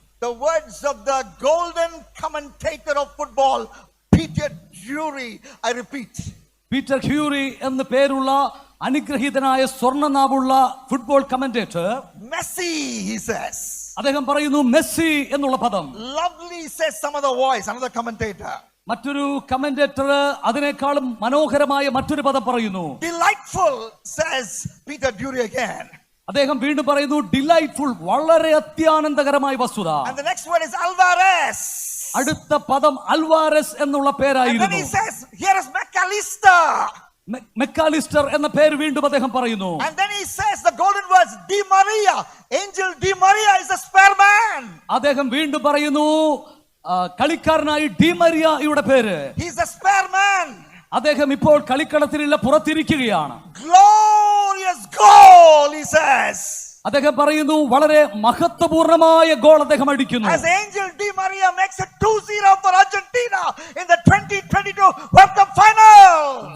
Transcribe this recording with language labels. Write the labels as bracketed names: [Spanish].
[English] the words of the golden commentator of football, Peter Drury, I repeat, [Malayalam] Peter ഹ്യൂറി എന്ന പേരുള്ള അനുഗ്രഹീതനായ സ്വർണ്ണനാവുള്ള football commentator, [English] Messi, he says. [Malayalam] അദ്ദേഹം പറയുന്നു Messi എന്നുള്ള പദം. [English] Lovely, says some other voice, another commentator. [Malayalam] മറ്റൊരു commentator അതിനേക്കാളും മനോഹരമായ മറ്റൊരു പദം പറയുന്നു. [English] Delightful, says Peter Drury again. [Malayalam] അദ്ദേഹം വീണ്ടും പറയുന്നു ഡിലൈറ്റ്ഫുൾ, വളരെ അത്യാനന്ദകരമായ വസ്തുത. [English] And the next word is Alvarez. [Malayalam] അടുത്ത പദം അൽവാരസ് എന്നുള്ള [English] And then [Malayalam] പേരായിരുന്നു. [English] he says, here is McAllister. [Malayalam] Mac Allister എന്ന പേര് വീണ്ടും അദ്ദേഹം പറയുന്നു. [English] And then he says the golden words, Di Maria. Angel Di Maria is a spare man. [Malayalam] അദ്ദേഹം വീണ്ടും പറയുന്നു കളിക്കാരനായി ഡി മരിയയുടെ പേര്. [English] He's a spare man. [Malayalam] അദ്ദേഹം ഇപ്പോൾ കളിക്കളത്തിലുള്ള പുറത്തിരിക്കുകയാണ്. [English] Glorious goal, he says. [Malayalam] അദ്ദേഹം പറയുന്നു വളരെ മഹത്വപൂർണമായ ഗോൾ അദ്ദേഹം അടിക്കുന്നു. [English] As Angel Di Maria makes it 2-0 for Argentina in the 2022 World Cup final.